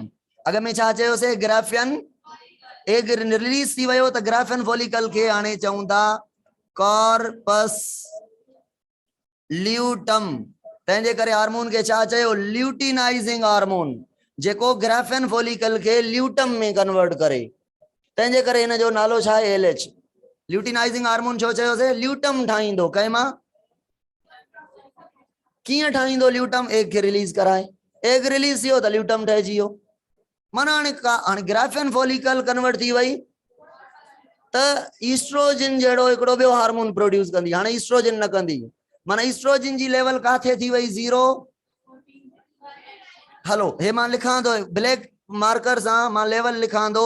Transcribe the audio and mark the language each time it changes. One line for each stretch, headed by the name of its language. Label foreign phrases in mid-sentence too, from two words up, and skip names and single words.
Sindhi: अगर में छा चयोसीं? ग्रेफन। एग रिलीज थी वियो त
English: Graafian follicle
Sindhi: के हाणे चऊं था
English: corpus luteum.
Sindhi: तंहिंजे करे हार्मोन के छा चयो?
English: luteinizing hormone,
Sindhi: जेको
English: Graafian follicle
Sindhi: के ल्यूटम में कन्वर्ट करे। तंहिंजे करे इन जो नालो छा आहे? LH।
English: luteinizing hormone
Sindhi: छो चयोसीं? ल्यूटम ठाहींदो कंहिं मां? कीअं ठाहींदो ल्यूटम? एग खे रिलीज कराए। एग रिलीज थियो त ल्यूटम ठहिजी वियो। माना हाणे
English: Graafian follicle
Sindhi: कन्वर्ट थी वई त ईस्ट्रोजन जहिड़ो हिकिड़ो ॿियो हार्मोन प्रोड्यूस कंदी। हाणे ईस्ट्रोजन न कंदी, माना ईस्ट्रोजन जी लेवल काथे थी वई? 0। हलो हे मां लिखां थो
English: black marker
Sindhi: सां, मां लेवल लिखां थो।